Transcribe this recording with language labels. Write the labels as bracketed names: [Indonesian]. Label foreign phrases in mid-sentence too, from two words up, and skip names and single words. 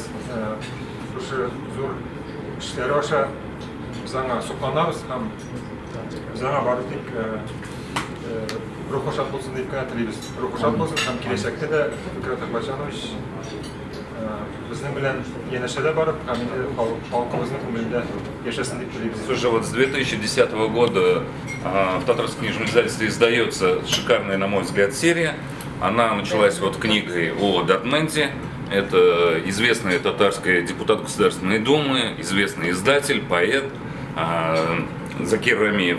[Tatar] Шушы зур эшләре аша без аңа сокланабыз һәм без аңа барып тик рухы шат булсын дип кенә телибез. Рухы шат булсын һәм киләчәктә дә Фикрет Ахмәтҗанович безнең белән янәшәдә барып, һәм инде халкыбызның күңелендә яшәсен дип телибез. [Russian] Слушай, вот с 2010 года в Татарском книжном издательстве издается шикарная, на мой взгляд, серия. Она началась вот книгой о Датменте. Это известный татарский депутат Государственной Думы, известный издатель, поэт Закир Рамиев.